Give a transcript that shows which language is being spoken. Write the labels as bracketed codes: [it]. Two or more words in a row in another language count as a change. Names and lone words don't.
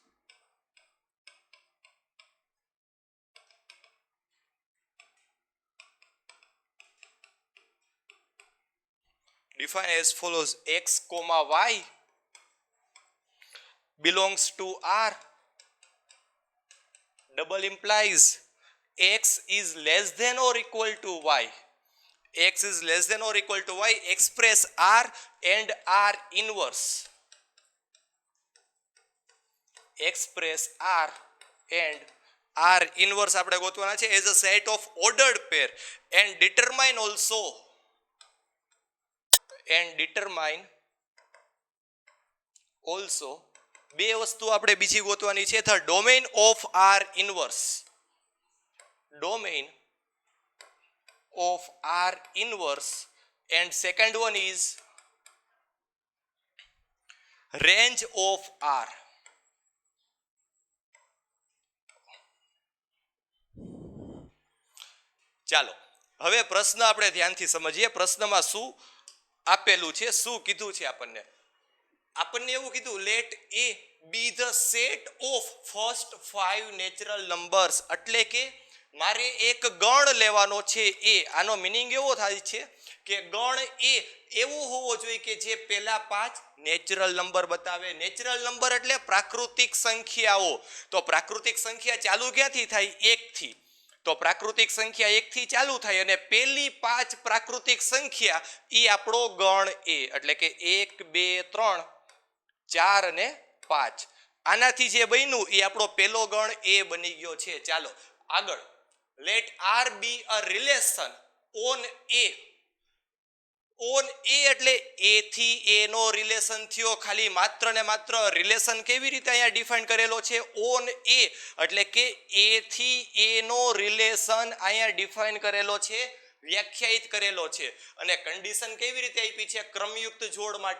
[en] X, y belongs to R. Double implies X is less than or equal to Y. X is less than or equal to Y. Express R and R inverse. [gu] આપણે ગોતવાના છે [en] as a set of ordered pair and determine also [gu] બે વસ્તુ આપણે બીજી ગોતવાની છે. [en] the domain of R inverse and second one is range of R. [gu] ચાલો હવે પ્રશ્ન આપણે ધ્યાનથી સમજીએ. પ્રશ્નમાં શું આપેલું છે, શું કીધું છે આપણને એવું કીધું [en] let A be the set of first 5 natural numbers. [gu] એટલે કે મારે એક ગણ લેવાનો છે એ. આનો મિનિંગ એવો થાય છે કે ગણ એ એવો હોવો જોઈએ કે જે પહેલા 5 [en] natural number [gu] બતાવે. [en] natural number [gu] એટલે પ્રાકૃતિક સંખ્યાઓ. તો પ્રાકૃતિક સંખ્યા ચાલુ ક્યાંથી થાય? 1 થી. તો પ્રાકૃતિક સંખ્યા 1 થી ચાલુ થાય અને પહેલી 5 પ્રાકૃતિક સંખ્યા એ આપણો ગણ એ. એટલે કે 1, 2, 3, 4 અને 5. આનાથી જે બન્યું એ આપણો પહેલો ગણ એ બની ગયો છે. ચાલો આગળ. [en] let R be a relation on [gu] ઓન એ એટલે એ થી એ નો રિલેશન થયો. ખાલી માત્ર ને માત્ર રિલેશન કેવી રીતે અહીંયા ડિફાઇન કરેલો છે? ઓન એ એટલે કે એ થી એ નો રિલેશન અહીંયા ડિફાઇન કરેલો છે, વ્યાખ્યાયિત કરેલો છે. અને કન્ડિશન કેવી રીતે આપી છે ક્રમયુક્ત જોડ માટે?